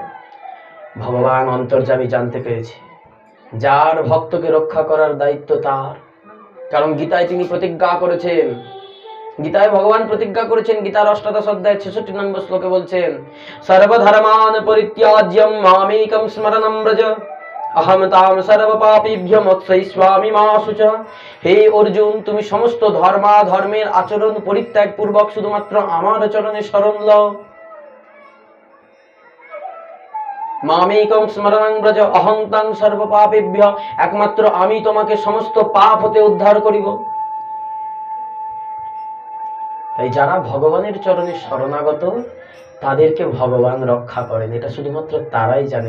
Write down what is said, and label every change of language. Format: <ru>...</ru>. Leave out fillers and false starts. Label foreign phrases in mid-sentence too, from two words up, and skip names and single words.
<bn>ভগবান অন্তর্যামী জানতে পেরেছি যার ভক্তকে রক্ষা করার দায়িত্ব তার, কারণ গীতায় তিনি প্রতিজ্ঞা করেছেন, গীতায় ভগবান প্রতিজ্ঞা করেছেন, গীতার ৮ম অধ্যায় ৬৬ নম্বর শ্লোকে বলছেন</bn> <sa>সর্বধর্মান পরিত্যাজ্যম মামেকম স্মরণম ব্রজ अहम ताम सर्व पापीभ्य मोक्षयिष्यामि मा शुचः।</sa> <bn>হে অর্জুন, তুমি সমস্ত ধর্মের আচরণ পরিত্যাগ পূর্বক শুধুমাত্র আমার চরণে শরণ লও।</bn> <sa>মামেকং স্মরণং ব্রজ অহং তং সর্ব পাপেভ্য,</sa> <bn>একমাত্র আমি তোমাকে সমস্ত পাপ হতে উদ্ধার করিব। তাই যারা ভগবানের চরণে শরণাগত তাদেরকে ভগবান রক্ষা করেন, এটা শুধুমাত্র তারাই জানে।</bn>